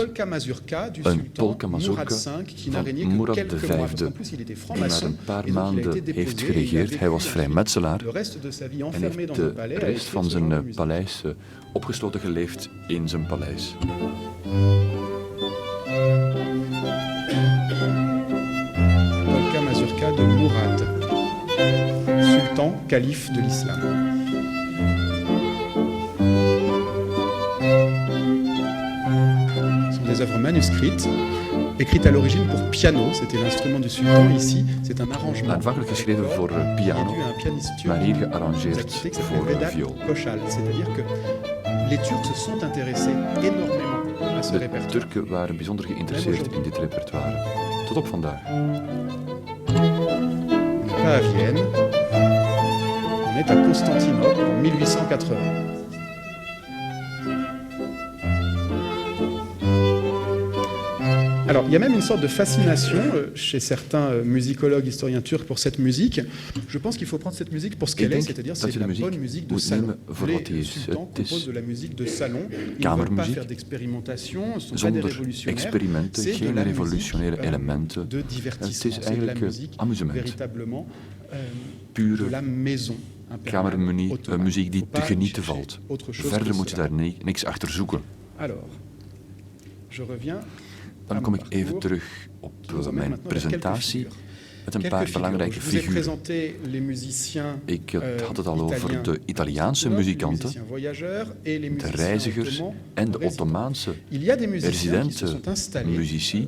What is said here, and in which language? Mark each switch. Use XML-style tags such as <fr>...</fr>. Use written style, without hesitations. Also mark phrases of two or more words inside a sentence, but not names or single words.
<nl>Een polka mazurka van Murad V, die maar een paar maanden heeft geregeerd. Hij was vrijmetselaar en heeft de rest van zijn paleis opgesloten geleefd in zijn paleis.</nl> <fr>Polka mazurka de Murad, sultan, calife de l'islam. Des œuvres manuscrites, écrites à l'origine pour piano, c'était l'instrument du sultan. Ici, c'est un arrangement.</fr> <nl>Aanvankelijk geschreven voor piano, maar hier gearrangeerd voor viool.</nl> <fr>C'est-à-dire que les Turcs se sont intéressés énormément à ce</fr> <nl>De</nl> <fr>répertoire.</fr> <nl>Turken waren bijzonder geïnteresseerd in dit repertoire. Tot op vandaag.</nl> <fr>On n'est pas à Vienne, on est à Constantinople en 1880. Alors, il y a même une sorte de fascination chez certains musicologues, historiens turcs pour cette musique. Je pense qu'il faut prendre cette musique pour ce qu'elle est, c'est-à-dire c'est de la bonne musique de salon. Les sultans composent de la musique de salon. Ils ne veulent pas faire d'expérimentation, ce ne sont pas des</fr> <nl>Zonder</nl> <fr>révolutionnaires.</fr> <nl>experimenten,</nl> <fr>C'est de</fr> <nl>geen</nl> <fr>la</fr> <nl>revolutionaire</nl> <fr>musique</fr> <nl>elementen.</nl> <fr>de</fr> <nl>Het</nl> <fr>divertissement.</fr> <nl>is</nl> <fr>C'est de la</fr> <nl>eigenlijk</nl> <fr>musique</fr> <nl>amusement.</nl> <fr>véritablement de</fr> <nl>Pure</nl> <fr>la maison.</fr> <nl>kamermuziek die te genieten valt. Verder moet je daar niks achter zoeken.</nl> <fr>Alors, je reviens.</fr> <nl>Dan kom ik even terug op mijn presentatie met een paar belangrijke figuren. Ik had het al over de Italiaanse muzikanten, de reizigers en de Ottomaanse residenten-muzici.</nl>